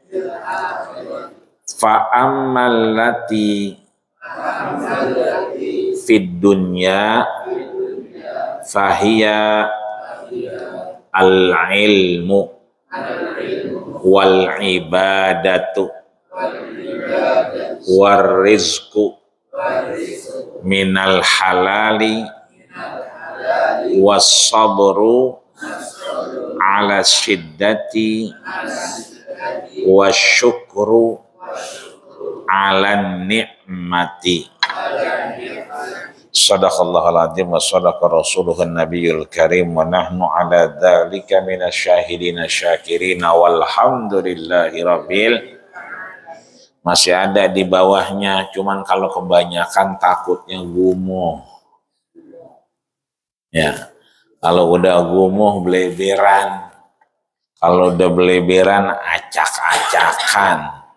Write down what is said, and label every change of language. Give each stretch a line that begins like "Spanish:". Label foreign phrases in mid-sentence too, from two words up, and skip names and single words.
Arabic: فأما التي في الدنيا فهي العلم والعبادة والرزق من الحلال والصبر على الشدة والشكر على النعمة. صدق الله العظيم وصدق رسوله النبي الكريم ونحن على ذلك من الشاهدين الشاكرين والحمد لله رب.
Indonesian: Masih ada di bawahnya, cuman kalau kebanyakan takutnya gumuh. Ya, kalau udah gumuh beleberan, kalau udah beleberan acak-acakan.